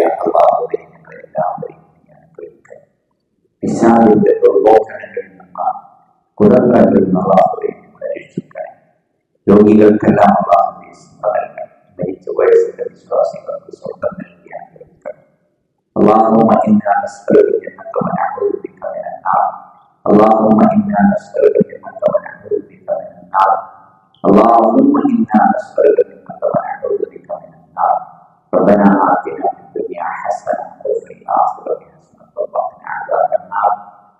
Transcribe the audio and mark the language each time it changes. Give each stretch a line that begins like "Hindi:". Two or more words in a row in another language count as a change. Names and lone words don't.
Malayalam: അല്ലാഹുവേ ഞങ്ങളെല്ലാവരെയും അനുഗ്രഹിക്കുക. പിശാചിന്റെ ദുർബോധനങ്ങളിൽ നിന്ന്, കുരങ്ങളിൽ നിന്ന് അല്ലാഹുവേ ഞങ്ങളെ രക്ഷിക്കുക. രോഗികൾക്കെല്ലാം അല്ലാഹുവേ സഹായിക്കുക. മരിച്ച വയസ്സിന്റെ വിശ്വാസികൾക്ക് സ്വർഗ്ഗം നൽകി അനുഗ്രഹിക്കുക.
Arabic: اللهم إنا نسألك جنتك ونعوذ بك من النار. اللهم إنا نسألك جنتك ونعوذ بك من النار. اللهم إنا نسألك جنتك ونعوذ بك من النار. ربنا آتنا في الدنيا حسنة وفي الآخرة حسنة وقنا عذاب النار.